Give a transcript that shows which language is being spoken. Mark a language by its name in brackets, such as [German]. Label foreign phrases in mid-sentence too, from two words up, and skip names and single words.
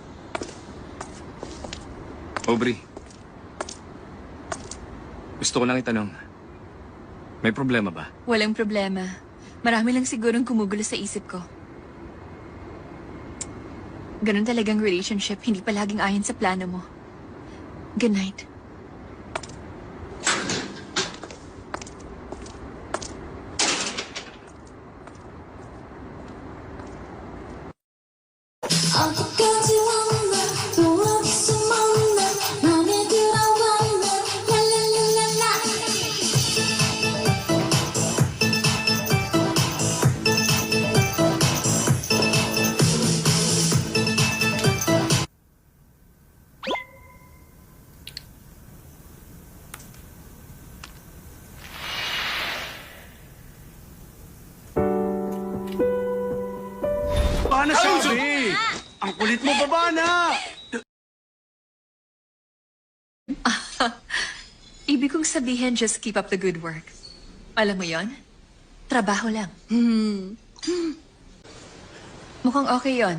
[Filipino] Aubrey. Gusto ko lang itanong. May problema ba? Walang problema. Marami lang sigurong kumugulo sa isip ko. Ganun talagang relationship, hindi palaging ayon sa plano mo. [English] Good night. [Korean] 어디까지 왔나 또 어디서 만나 맘에 들어왔나 랄랄랄랄라 [Filipino] Baba na sabi! Ang kulit mo, baba na! Ibig kong sabihin, [English] just keep up the good work. [Filipino] Alam mo yon? Trabaho lang. Mukhang okay yon.